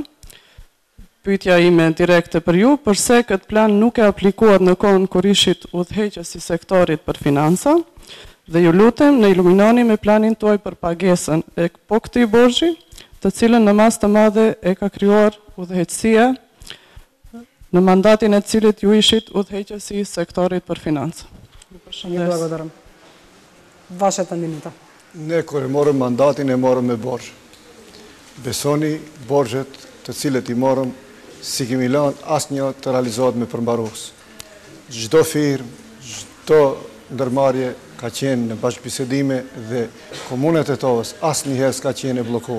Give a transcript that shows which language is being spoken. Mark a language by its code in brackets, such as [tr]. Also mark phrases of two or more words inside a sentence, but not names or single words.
[sq] Pyetja ime direkte për ju, përse këtë plan nuk e aplikuar në kohën kur ishit udhëheqës i sektorit për financa, dhe ju lutem në iluminoni me planin tuaj për pagesën e po këtij borxhi, të cilën në mas të madhe e ka krijuar udhëheqësia në mandatin e cilit ju ishit udhëheqës i sektorit për financa. [mk] Ju благодарам. Вашата минута. [sq] Ne kur e morëm mandatin e morëm me borxh. Besoni borxhet të cilët i morëm si kemi lënë asnjë të realizohet me përmbarues. Çdo firmë, çdo ndërmarrje ka qenë në bashkëbisedime dhe komuna e Tetovës asnjëherë s'ka qenë e bllokuar.